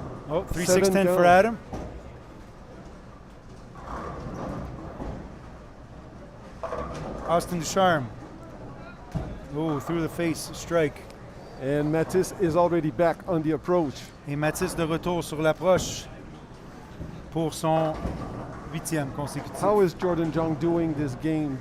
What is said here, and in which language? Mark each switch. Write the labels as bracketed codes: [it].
[en] Oh, 3-6-10 for Adam. Austin Ducharme. Oh, through the face, strike. And Mathis is already back on the approach. [fr] Et Mathis de retour sur l'approche pour son 8e consécutif. [en] How is Jordan Jung doing this game?